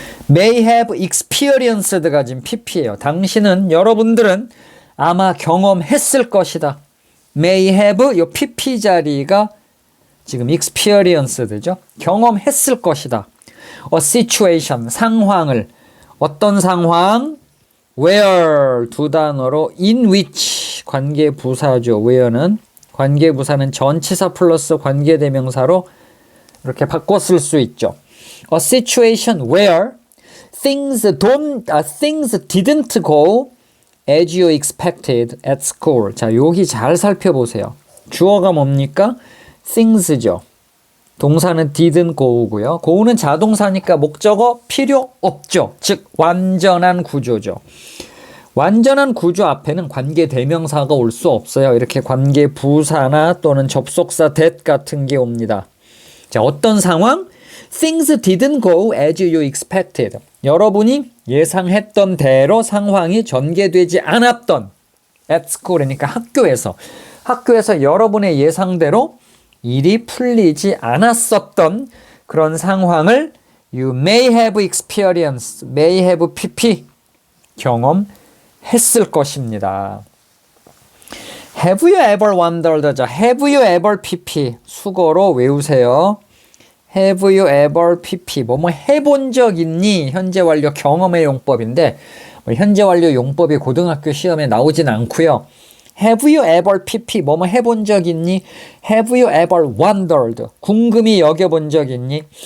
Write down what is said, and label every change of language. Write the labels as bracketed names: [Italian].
[English] may have experienced가 [Korean] 지금 [English] pp예요. [Korean] 당신은, 여러분들은 아마 경험했을 것이다. [English] may have, [Korean] 요 pp 자리가 지금 [English] experienced죠. [Korean] 경험했을 것이다. [English] a situation, [Korean] 상황을. 어떤 상황? where, 두 단어로 [English] in which, [Korean] 관계부사죠. where는 관계부사는 전치사 플러스 관계대명사로 이렇게 바꿔 쓸 수 있죠. [English] A situation where things didn't go as you expected at school. [Korean] 자, 여기 잘 살펴보세요. 주어가 뭡니까? things죠. 동사는 didn't go고요. go는 자동사니까 목적어 필요 없죠. 즉 완전한 구조죠. 완전한 구조 앞에는 관계 대명사가 올 수 없어요. 이렇게 관계 부사나 또는 접속사 that 같은 게 옵니다. 자, 어떤 상황? [English] Things didn't go as you expected. [Korean] 여러분이 예상했던 대로 상황이 전개되지 않았던, [English] at school, [Korean] 그러니까 학교에서 여러분의 예상대로 일이 풀리지 않았었던 그런 상황을 [English] you may have experienced, may have pp, [Korean] 경험했을 것입니다. [English] Have you ever wondered? Have you ever pp, [Korean] 수거로 외우세요. [English] Have you ever pp, [Korean] 뭐뭐 해본 적 있니? 현재 완료 경험의 용법인데, 현재 완료 용법이 고등학교 시험에 나오진 않고요. [English] Have you ever pp, [Korean] 뭐뭐 해본 적 있니? [English] Have you ever wondered, [Korean] 궁금히 여겨본 적 있니?